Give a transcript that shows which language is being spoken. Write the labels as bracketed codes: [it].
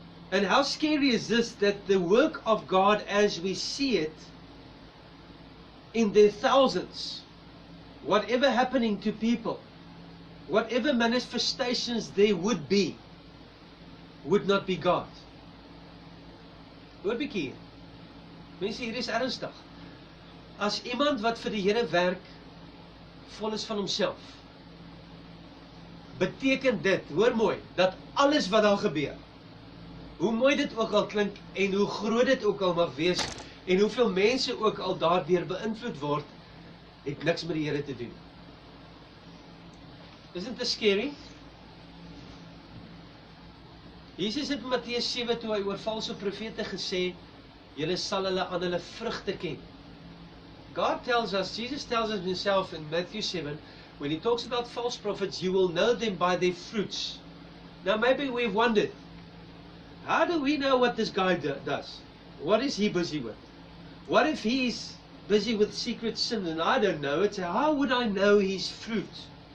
[en] And how scary is this, that the work of God as we see it in their thousands, whatever happening to people, whatever manifestations there would be, would not be God. [af] Hoor bietjie hier. Mense, hier is ernstig. As iemand wat vir die Here werk, vol is van homself, beteken dit, hoor mooi, dat alles wat daar gebeur, hoe mooi dit ook al klink en hoe groot dit ook al mag wees en hoeveel mense ook al daardeur beïnvloed word, het niks met die Here te doen. [en] Isn't it scary? [af] Jesus het in Matteus 7 toe hy oor valse profete gesê, julle sal hulle aan hulle vrugte ken. [en] God tells us, Jesus tells us himself in Matthew 7, when he talks about false prophets, you will know them by their fruits. Now maybe we've wondered, how do we know what this guy does? What is he busy with? What if he's busy with secret sin and I don't know it? So how would I know his fruit?